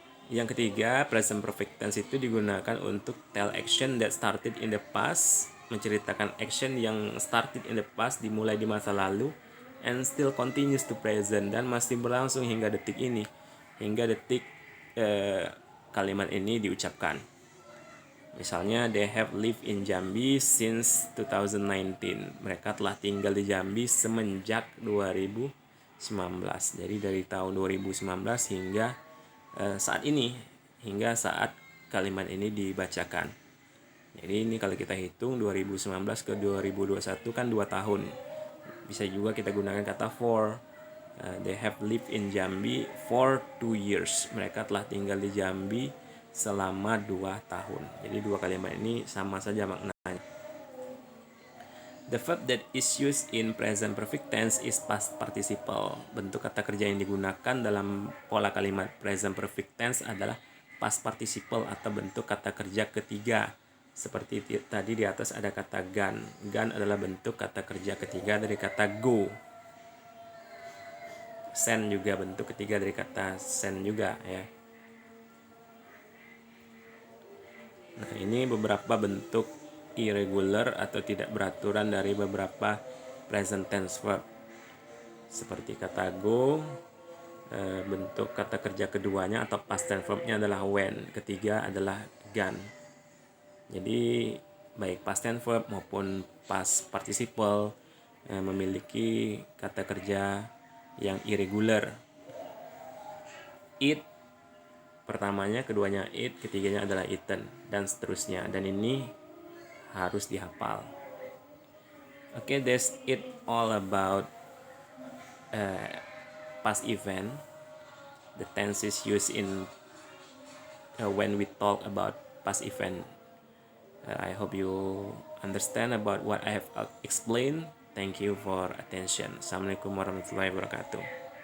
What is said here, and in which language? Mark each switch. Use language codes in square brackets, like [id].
[id] Yang ketiga, present perfect tense itu digunakan untuk [en] tell action that started in the past, [id] menceritakan action yang started in the past, dimulai di masa lalu, [en] and still continues to present, [id] dan masih berlangsung hingga detik ini, hingga detik kalimat ini diucapkan. [en] Misalnya, they have lived in Jambi since 2019. [id] Mereka telah tinggal di Jambi semenjak 2019. Jadi dari tahun 2019 hingga saat ini, hingga saat kalimat ini dibacakan. Jadi ini kalau kita hitung 2019 ke 2021 kan 2 tahun. Bisa juga kita gunakan kata for. [en] They have lived in Jambi for 2 years. [id] Mereka telah tinggal di Jambi selama 2 tahun. Jadi 2 kalimat ini sama saja maknanya. [en] The verb that is used in present perfect tense is past participle. [id] Bentuk kata kerja yang digunakan dalam pola kalimat present perfect tense adalah past participle atau bentuk kata kerja ketiga. Seperti tadi di atas ada kata gone. Gone adalah bentuk kata kerja ketiga dari kata go. Send juga bentuk ketiga dari kata send juga ya. Nah, ini beberapa bentuk irregular atau tidak beraturan dari beberapa present tense verb. Seperti kata go, bentuk kata kerja keduanya atau past tense verbnya adalah when, ketiga adalah gone. Jadi baik past tense verb maupun past participle memiliki kata kerja yang irregular. Eat pertamanya, keduanya eat, ketiganya adalah eaten, dan seterusnya. Dan ini harus dihafal. [en] Okay, that's it all about past event. The tense is used in when we talk about past event. I hope you understand about what I have explained. Thank you for attention. [ar] Assalamualaikum warahmatullahi wabarakatuh.